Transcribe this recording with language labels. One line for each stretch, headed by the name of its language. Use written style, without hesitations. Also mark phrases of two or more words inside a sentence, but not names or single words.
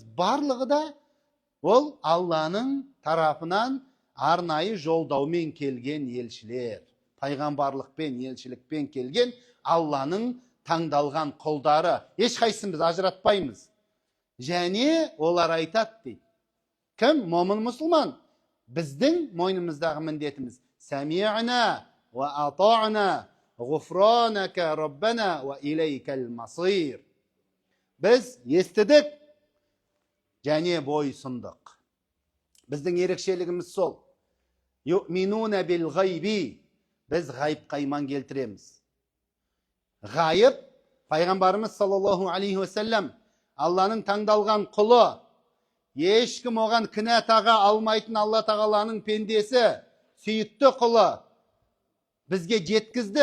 Kazakh: Барлығы да ол Алланың тарапынан арнайы жолдаумен келген елшілер, пайғамбарлықпен, елшілікпен келген Алланың таңдалған құлдары. Ешқайсысын біз ажыратпаймыз. Және олар айтады дейді. Кім? Момын мұсылман. Біздің мойнымыздағы міндетіміз:
Arabic: «سمعنا وأطعنا غفرانك ربنا وإليك المصير».
Kazakh: Біз естідік және бойсындық. Біздің ерекшелігіміз сол.
Arabic: «يؤمنون بالغيب».
Kazakh: Біз ғайыпқа иман келтіреміз. Ғайып, пайғамбарымыз
Arabic: صلى الله عليه وسلم
Kazakh: Алланың таңдалған құлы, ешкім оған кінә таға алмайтын Алла тағаланың пендесі, сүйікті құлы бізге жеткізді.